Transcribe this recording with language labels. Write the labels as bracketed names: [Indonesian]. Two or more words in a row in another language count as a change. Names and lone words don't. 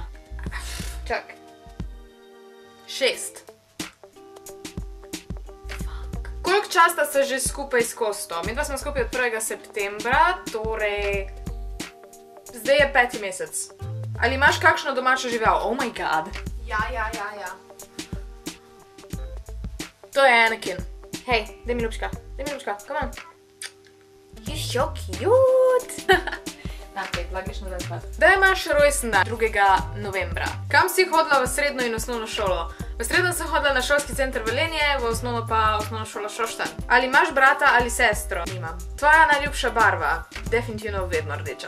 [Slovenian] Čak. 6. Koliko časa ste že skupaj s Kosto? Midva smo skupaj od 1. septembra, torej... Zdaj je 5. mesec. Ali imaš kakšno domačo žival? [English] Oh my god. [Slovenian] Ja. To je Anakin. Hej, daj mi ljubčka, [English] come on. You're so cute. [Slovenian] Ok, lagiš nazaj spat. Kdaj imaš rojsten dan? 2. novembra. Kam si hodila v srednjo in osnovno šolo? V srednjo sem hodila na šolski center Velenje, v osnovno pa osnovno šolo Šoštanj. Ali imaš brata ali sestro? Nimam. Tvoja najljubša barva? Definitivno vedno rdeča.